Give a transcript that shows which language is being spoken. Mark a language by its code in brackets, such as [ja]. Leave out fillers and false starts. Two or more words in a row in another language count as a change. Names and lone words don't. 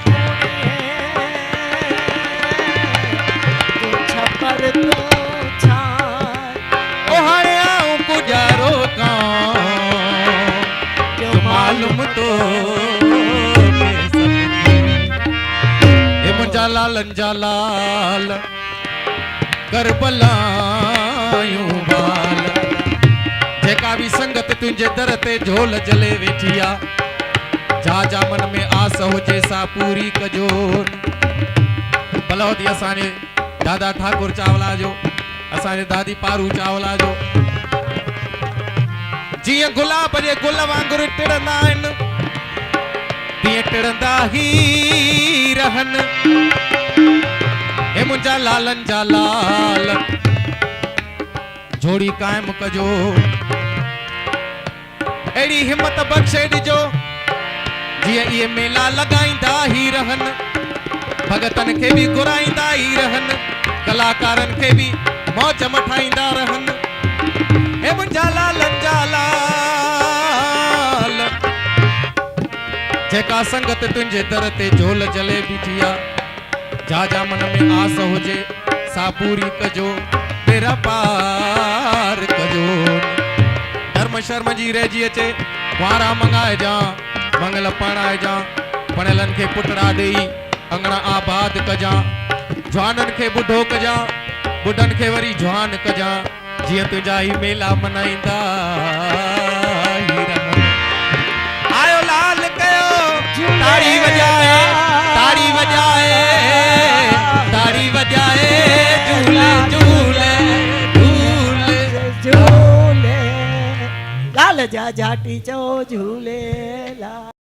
[sd] मालूम तो मुंहिंजा लालन जा लाल करबलायूं बाल। जेका बि संगत तुंहिंजे दर ते झोल जले वेठी आ, जा जा मन में आस हुजे सा पूरी कजो। भलो थी असांजे दादा ठाकुर चावला जो, असांजे दादी पारू चावला जो जीअं गुलाब जे गुल वांगुरु टिड़ंदा आहिनि तीअं टिड़ंदा ही रहनि। हे मुंहिंजा लालन जा लाल जोड़ी कायम कजो। अहिड़ी हिम्मत बख़्शे ॾिजो जीअं इहे मेला लॻाईंदा ही रहनि, भगतन खे भी घुराईंदा ही रहनि, कलाकारन खे भी मौज मठाईंदा रहनि। हे मुंहिंजा लालन जा लाल जेका संगत तुंहिंजे दर ते झोल जले बीठी आ, जा जा मन में आस हुजे सा पूरी कजो, तेरा पार कजो। धर्म शर्म जी रहिजी अचे वारा मंगाए जा, मंगल पणाए जा, पणियलन खे पुटरा ॾेई अंगणा आबाद कजा, जवानन खे ॿुढो कजा, बुढ़नि खे वरी जवान कजां जीअं तुंहिंजा ई मेला मनाईंदा हीरनि में। आयो लाल कयो ताड़ी वॼाए ताड़ी वॼाए ताड़ी वॼाए झूले झूले झूले झूले लाल जा जाटी चो झूले लाल